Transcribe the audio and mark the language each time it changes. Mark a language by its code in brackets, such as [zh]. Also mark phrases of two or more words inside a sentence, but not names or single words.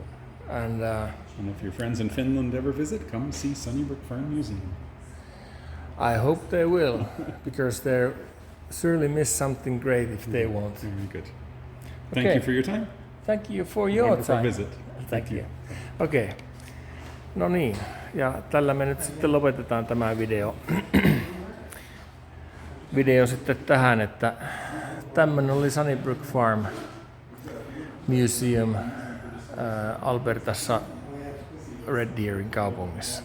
[en] And if your friends in Finland ever visit, come see Sunnybrook Farm Museum. I hope they will, because they surely miss something great if they won't. Very good. Thank you for your time. Thank you for your Wonderful time. visit. Thank you. Okay. [fi] No niin, ja tällä me nyt sitten lopetetaan tämä video sitten tähän, että tämmönen oli Sunnybrook Farm Museum Albertassa Red Deerin kaupungissa.